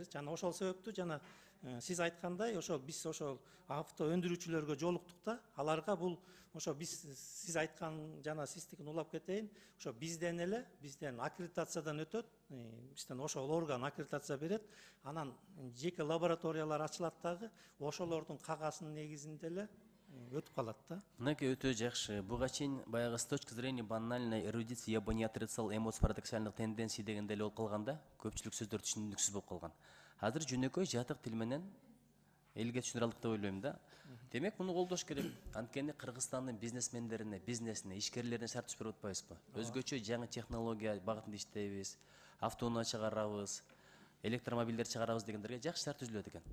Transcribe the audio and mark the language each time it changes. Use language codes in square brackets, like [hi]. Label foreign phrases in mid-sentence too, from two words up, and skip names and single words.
[ky] Жана ошол себептүү жана сиз айткандай ошол биз ошол авто өндүрүүчүлөргө жолуктук да, аларга бул ошо сиз айткан жана сиздикин улап кетейин, ошо бизден эле бизден аккредитациядан өтөт, бизден ошол орган аккредитация берет, анан жеке лабораториялар ачылат дагы, ошолордун кагазынын негизинде эле өтүп калат да. Мынакей өтө жакшы. Буга чейин баягы [ru] с точки зрения банальной эрудиции я бы не отрицал эмоций парадоксальных тенденций [ky] дегенде эле болуп калганда, көпчүлүк сөздөр түшүнүксүз болуп калган. Азыр жөнөкөй жатык тил менен элге түшүнүрө алдык деп ойлойм да. Демек муну колдош керек. Анткени Кыргызстандын бизнесмендерине, бизнесине, ишкерлерине шарт түшүп берип атпайбызбы? Өзгөчө жаңы технология багытында иштейбиз, автоунаа чыгарабыз, электромобилдер чыгарабыз дегендерге жакшы шарт түзүлөт экен.